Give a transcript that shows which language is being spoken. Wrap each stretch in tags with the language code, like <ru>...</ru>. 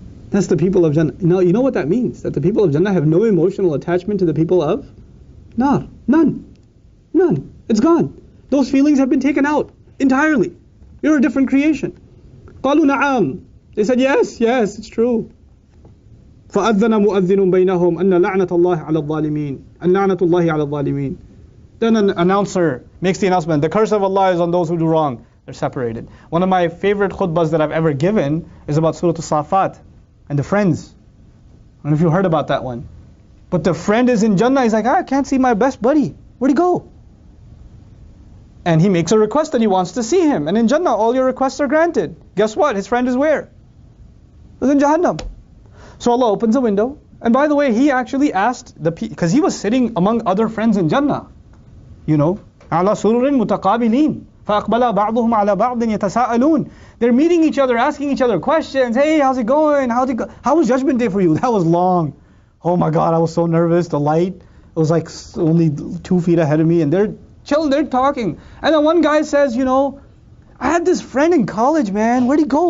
<en>That's the people of Jannah. No, you know what that means? That the people of Jannah have no emotional attachment to the people of Nar. None. None. It's gone. Those feelings have been taken out entirely. You're a different creation.</en> <ar>قالوا نعم.</ar> <en>They said, yes, yes, it's true.</en> <ar>فأذن مؤذن بينهم أن لعنة الله على الظالمين. أن لعنة الله على الظالمين.</ar> <en>Then an announcer makes the announcement, the curse of Allah is on those who do wrong. They're separated. One of my favorite khutbahs that I've ever given is about Surah As-Safat and the friends. I don't know if you heard about that one. But the friend is in Jannah. He's like, I can't see my best buddy. Where'd he go? And he makes a request that he wants to see him. And in Jannah, all your requests are granted. Guess what? His friend is where? He's in Jahannam. So Allah opens a window. And by the way, he actually asked, because he was sitting among other friends in Jannah. You know,</en> <ar>عَلَى سُرُرٍ مُتَقَابِلِينَ فَأَقْبَلَ بَعْضُهُمْ عَلَى بَعْضٍ يَتَسَاءَلُونَ.</ar> <en>They're meeting each other, asking each other questions. Hey, how's it going? How was Judgment Day for you? That was long. Oh my God, I was so nervous. The light, it was like only 2 feet ahead of me. And they're chilling, they're talking. And then one guy says, you know, I had this friend in college, man. Where'd he go?</en>